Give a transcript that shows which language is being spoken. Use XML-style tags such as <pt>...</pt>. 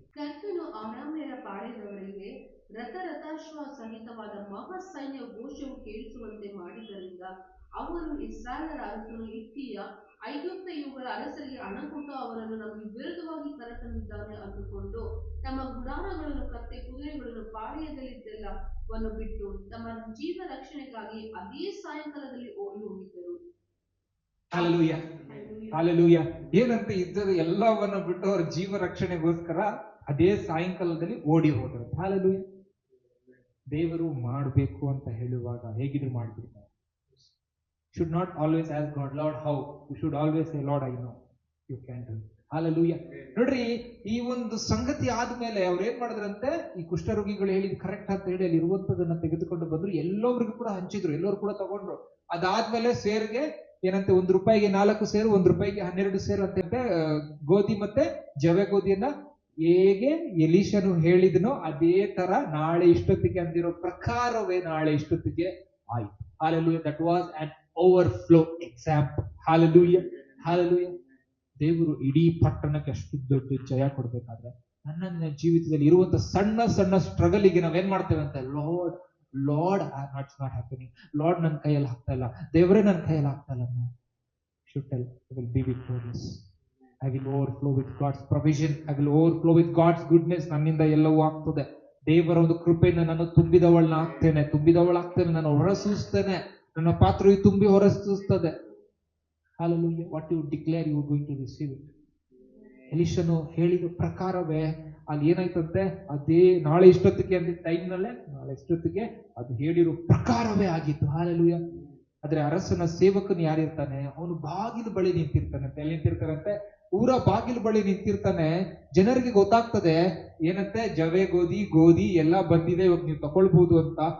<kn>ಕರ್ತನು ಅರಾಮ್ಯರ ಪಾಳೆಯದವರಿಗೆ ರಥಾಶ್ವ ಸಹಿತವಾದ ಮಹಾ ಸೈನ್ಯ ಘೋಷವು ಕೇಳಿಸುವಂತೆ ಮಾಡಿದ್ದರಿಂದ ಅವರು ಇಸ್ರಾಯೇಲರ ಅರಸನು ಹಿತ್ತಿಯ, ಐಗುಪ್ತ ಇವುಗಳ ಅರಸರಿಗೆ ಹಣ ಕೊಟ್ಟು ಅವರನ್ನು ನಮಗೆ ವಿರುದ್ಧವಾಗಿ ಕರೆತಂದಿದ್ದಾನೆ ಅಂದುಕೊಂಡು ತಮ್ಮ ಗುಡಾರಗಳನ್ನು ಕತ್ತೆ ಕುದುರೆಗಳನ್ನು ಪಾಳೆಯದಲ್ಲಿದ್ದೆಲ್ಲವನ್ನು ಬಿಟ್ಟು ತಮ್ಮ ಜೀವ ರಕ್ಷಣೆಗಾಗಿ ಅದೇ ಸಾಯಂಕಾಲದಲ್ಲಿ ಓಡಿ ಹೋಗಿದ್ದರು. ಹಾಲೆಲೂಯಾ. ಹಾಲೆಲೂಯಾ. ಏನಂತ ಯುದ್ಧದ ಎಲ್ಲವನ್ನ ಬಿಟ್ಟು ಅವ್ರ ಜೀವ ರಕ್ಷಣೆಗೋಸ್ಕರ ಅದೇ ಸಾಯಂಕಾಲದಲ್ಲಿ ಓಡಿ ಹೋದರು. ಹಾಲೆಲೂಯಾ. ದೇವರು ಮಾಡಬೇಕು ಅಂತ ಹೇಳುವಾಗ ಹೇಗಿದ್ರು ಮಾಡ್ಬಿಡ್ತಾರೆ.</kn> <en>should not always ask God, Lord, how? You should always say, Lord, I know you can do it. Hallelujah.</en> <kn>ನೋಡ್ರಿ, ಈ ಒಂದು ಸಂಗತಿ ಆದ್ಮೇಲೆ ಅವ್ರು ಏನ್ ಮಾಡಿದ್ರಂತೆ, ಈ ಕುಷ್ಠರೋಗಿಗಳು ಹೇಳಿದ್ ಕರೆಕ್ಟ್ ಅಂತ ಹೇಳಿ ಅಲ್ಲಿ ಇರುವಂತದನ್ನ ತೆಗೆದುಕೊಂಡು ಬಂದ್ರು, ಎಲ್ಲರಿಗೂ ಕೂಡ ಹಂಚಿದ್ರು, ಎಲ್ಲರೂ ಕೂಡ ತಗೊಂಡ್ರು. ಅದಾದ್ಮೇಲೆ ಸೇರ್ಗೆ ಏನಂತೆ, ₹1 4 ಸೇರು, ₹1 12 ಸೇರು ಅಂತ ಗೋಧಿ ಮತ್ತೆ ಜವೆ ಗೋಧಿಯನ್ನ ಹೇಗೆ ಎಲೀಷನು ಹೇಳಿದನೋ ಅದೇ ತರ ನಾಳೆ ಇಷ್ಟೊತ್ತಿಗೆ ಅಂದಿರೋ ಪ್ರಕಾರವೇ ನಾಳೆ ಇಷ್ಟೊತ್ತಿಗೆ ಆಯ್ತು.</kn> <en>Hallelujah. That was an overflow example. Hallelujah. Hallelujah.</en> <kn>ದೇವರು ಇಡೀ ಪಟ್ಟಣಕ್ಕೆ ಅಷ್ಟು ದೊಡ್ಡ ಜಯ ಕೊಡ್ಬೇಕಾದ್ರೆ ನನ್ನ ಜೀವಿತದಲ್ಲಿ ಇರುವಂತ ಸಣ್ಣ ಸಣ್ಣ ಸ್ಟ್ರಗಲಿಗೆ ನಾವೇನ್ ಮಾಡ್ತೇವೆ ಅಂತ,</kn> <en>lord it's not happening,</en> <kn>lord ನನ್ನ ಕೈಯಲ್ಲಿ ಆಗ್ತಾ ಇಲ್ಲ, ದೇವರೇ ನನ್ನ ಕೈಯಲ್ಲಿ ಆಗ್ತಾ ಇಲ್ಲ.</kn> <en>should tell, I will be victorious. I will overflow with God's provision. I will overflow with God's goodness.</en> <kn>ನನ್ನಿಂದ ಎಲ್ಲವೂ ಆಗ್ತದೆ. ದೇವರ ಒಂದು ಕೃಪೆಯಿಂದ ನಾನು ತುಂಬಿದವಳಾಗ್ತೇನೆ, ನಾನು ಹೊರಸೂಸ್ತೇನೆ, ನನ್ನ ಪಾತ್ರೆಯು ತುಂಬಿ ಹೊರಸೂಸ್ತದೆ.</kn> <en>Hallelujah. What you declare, you are going to receive it.</en> <kn>ಎಲೀಷನು ಹೇಳಿದ ಪ್ರಕಾರವೇ ಅಲ್ಲಿ ಏನಾಯ್ತಂತೆ, ಅದೇ ನಾಳೆ ಇಷ್ಟೊತ್ತಿಗೆ ಅಂದ ಟೈಮ್ನಲ್ಲೇ ನಾಳೆ ಇಷ್ಟೊತ್ತಿಗೆ ಅದು ಹೇಳಿರೋ ಪ್ರಕಾರವೇ ಆಗಿತ್ತು. Hallelujah. ಆದ್ರೆ ಅರಸನ ಸೇವಕನು ಯಾರಿರ್ತಾನೆ, ಅವನು ಬಾಗಿಲು ಬಳಿ ನಿಂತಿರ್ತಾನಂತೆ. ಎಲ್ಲಿ ನಿಂತಿರ್ತಾನಂತೆ? ಊರ ಬಾಗಿಲು ಬಳಿ ನಿಂತಿರ್ತಾನೆ. ಜನರಿಗೆ ಗೊತ್ತಾಗ್ತದೆ ಏನಂತೆ, ಜವೆ ಗೋಧಿ ಎಲ್ಲ ಬಂದಿದೆ, ಇವಾಗ ನೀವು ತಗೊಳ್ಬಹುದು ಅಂತ.</kn>